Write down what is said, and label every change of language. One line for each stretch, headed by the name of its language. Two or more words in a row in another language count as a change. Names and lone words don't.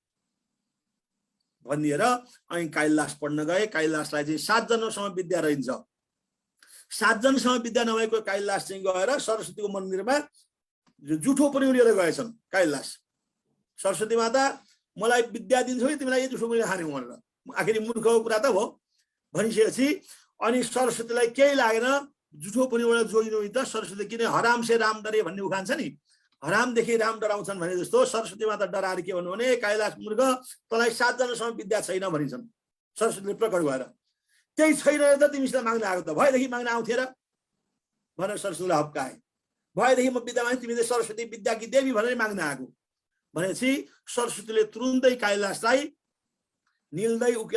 Nepali: भनिदिएर अनि कालिदास पढ्न गए कालिदासलाई चाहिँ 7 जन्मसम्म विद्या रहन्छ 7 जन्मसम्म विद्या नभएको कालिदास चाहिँ गएर सरस्वतीको मन्दिरमा जुठो पनि लिएर गएछन् कालिदास सरस्वती माता मलाई विद्या दिन्छौ तिमीलाई जुठो पनि खाने भनेर आखिर मूर्खको कुरा त हो भनिसकेपछि अनि सरस्वतीलाई केही लागेन जुठो पनि एउटा जोडिनु त सरस्वती किन
Hindi: हराम से राम डरे
Nepali: भन्ने उखान छ नि हरामदेखि राम डराउँछन् भने जस्तो सरस्वती माता डराएर के भन्नु भने कालिदास मूर्ख तँलाई 7 जन्मसम्म विद्या छैन भनिन्छन् सरस्वतीले प्रकट भएर त्यही छैन त तिमीसित माग्न आएको त भएदेखि माग्न आउँथे र भनेर सरस्वतीले हप्काए भएदेखि म विद्या माग्ने तिमीले सरस्वती विद्याकी देवी भनेर माग्न आएको भनेपछि सरस्वतीले तुरुन्तै कालिदासलाई निल्दै